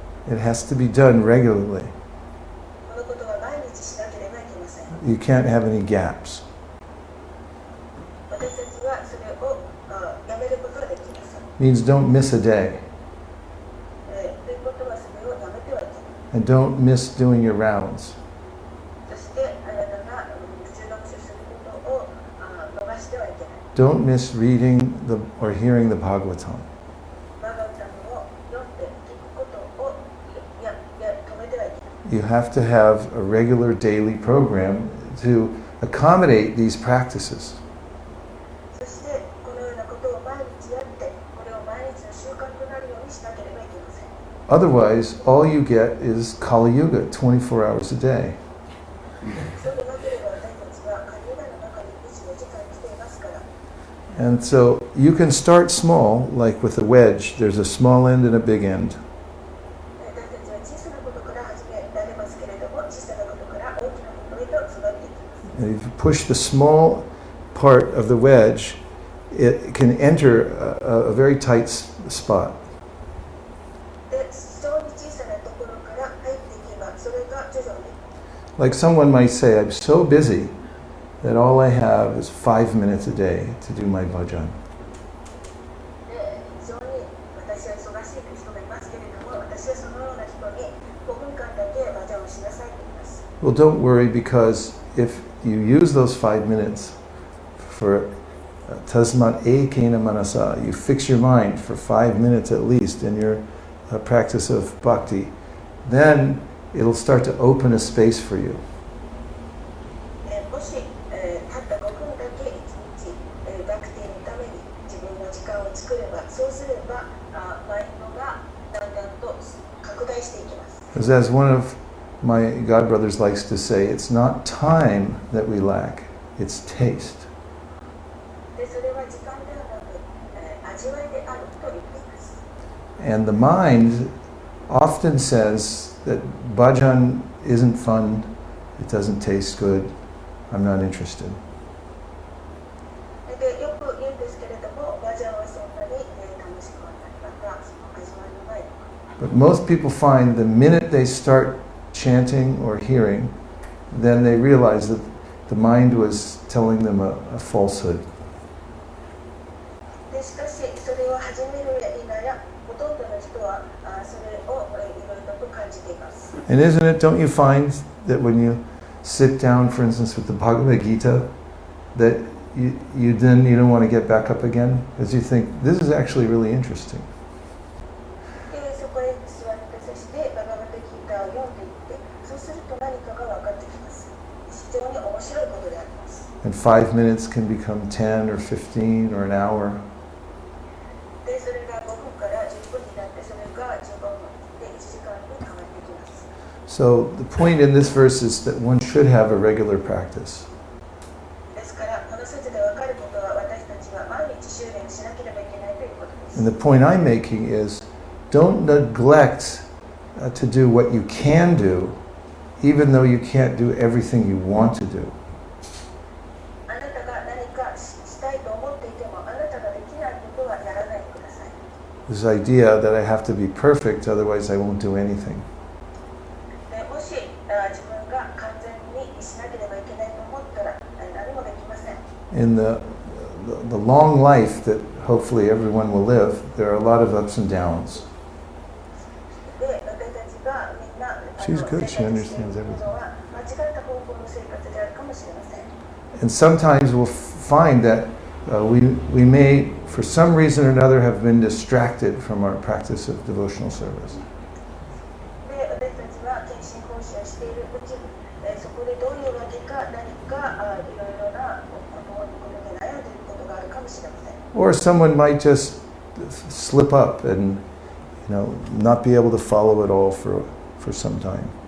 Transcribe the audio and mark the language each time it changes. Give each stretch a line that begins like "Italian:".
English: It has to be done regularly.
Japanese: このことは毎日しなければいけません。
English: You can't have any gaps.
Japanese: 私たちはそれをやめることができません。
English: Means don't miss a day.
Japanese: ということはそれをやめてはいけない。
English: And don't miss doing your rounds.
Japanese: そしてあなたが通学することを逃してはいけない。
English: Don't miss reading or hearing the Bhagavatam.
Japanese: バガバタムを読んで聞くことを止めてはいけない。
English: You have to have a regular daily program to accommodate these practices.
Japanese: そしてこのようなことを毎日やってこれを毎日の習慣となるようにしなければいけません。
English: Otherwise, all you get is Kali Yuga, 24 hours a day.
Japanese: そうでなければ私たちはカリユガの中に24時間生きていますから。
English: And so you can start small, like with a wedge. There's a small end and a big end.
Japanese: 私たちは小さなことから始められますけれども、小さなことから大きなことへと育っていきます。
English: And if you push the small part of the wedge, it can enter a very tight spot.
Japanese: で、非常に小さなところから入っていけば、それが徐々に
English: Like someone might say, I'm so busy that all I have is 5 minutes a day to do my bhajan.
Japanese: 非常に私は忙しいという人がいますけれども、私はそのような人に5分間だけバジャンをしなさいと言います。
English: Well, don't worry, because if you use those 5 minutes for
Sanskrit: tasmat ekena manasa,
English: you fix your mind for 5 minutes at least in your practice of bhakti, then it'll start to open a space for you.
Japanese: もし、たった5分だけ1日、バクティのために自分の時間を作れば、そうすればマインドがだんだんと拡大していきます。
English: Because as one of my godbrothers likes to say, it's not time that we lack, it's taste.
Japanese: で、それは時間ではなく、味わいであると言っています。
English: And the mind often says that bhajan isn't fun, it doesn't taste good, I'm not interested.
Japanese: で、よく言うんですけれども、バジャンはそんなに、楽しくはない、またその味わいのない。
English: But most people find the minute they start chanting or hearing, then they realize that the mind was telling them a falsehood.
Japanese: で、しかし、それを始めるや否や、ほとんどの人はそれをいろいろと感じています。
English: And isn't it, don't you find that when you sit down, for instance, with the Bhagavad Gita, that you don't want to get back up again? Because you think, this is actually really interesting.
Japanese: で、そこへ座ってそしてバガバタギータを読んでいって、そうすると何かが分かってきます。非常に面白いことであります。
English: And 5 minutes can become 10 or 15 or an hour.
Japanese: で、それが5分から10分になって、それが15分で1時間に変わってきます。
English: So the point in this verse is that one should have a regular practice.
Japanese: ですから、この説で分かることは、私たちは毎日修練しなければいけないということです。
English: And the point I'm making is, don't neglect to do what you can do, even though you can't do everything you want to do.
Japanese: あなたが何かしたいと思っていても、あなたができないことはやらないでください。
English: This idea that I have to be perfect, otherwise I won't do anything.
Japanese: で、もし自分が完全にしなければいけないと思ったら何もできません。
English: In the long life that hopefully everyone will live, there are a lot of ups and downs.
Japanese: で、私たちがみんな
English: She's good, she
Japanese: 生活
English: understands
Japanese: している
English: everything.
Japanese: のは間違った方向の生活であるかもしれません。
English: And sometimes we'll find that we may, for some reason or another, have been distracted from our practice of devotional service.
Japanese: で、私たちは献身奉仕をしているうちに、そこでどういうわけか何かいろいろなことで悩んでいることがあるかもしれません。
English: Or someone might just slip up and, not be able to follow it all for some time.